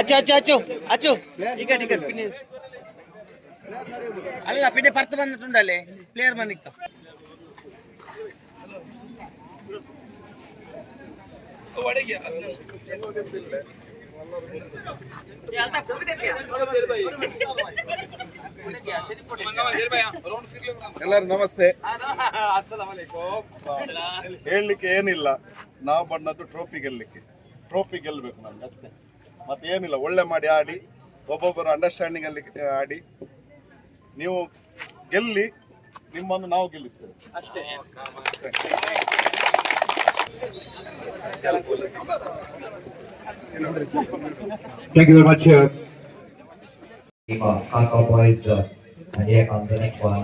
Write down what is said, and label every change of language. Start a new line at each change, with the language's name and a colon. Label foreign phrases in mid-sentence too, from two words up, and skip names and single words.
Malayalam: അച്ചു അച്ചു ടിക്കറ്റ് ടിക്കറ്റ് പിന്നെ അല്ല പിന്നെ 10 വന്നിട്ടുണ്ടല്ലേ പ്ലെയർ വന്നിക്കാം
Kannada: ಎಲ್ಲರೂ ನಮಸ್ತೆ. ಹೇಳಲಿಕ್ಕೆ ಏನಿಲ್ಲ, ನಾವು ಬಂದದ್ದು ಟ್ರೋಫಿ ಗೆಲ್ಲಬೇಕು ನಮ್ಗೆ ಅಷ್ಟೇ, ಮತ್ತೆ ಏನಿಲ್ಲ. ಒಳ್ಳೆ ಮಾಡಿ ಆಡಿ, ಒಬ್ಬೊಬ್ಬರು ಅಂಡರ್ಸ್ಟ್ಯಾಂಡಿಂಗ್ ಅಲ್ಲಿ ಆಡಿ, ನೀವು ಗೆಲ್ಲಿ, ನಿಮ್ಮನ್ನು ನಾವು ಗೆಲ್ಲಿಸ್ತೇವೆ ಅಷ್ಟೇ.
English: Thank you very much. Kaka boys, and here comes the next one.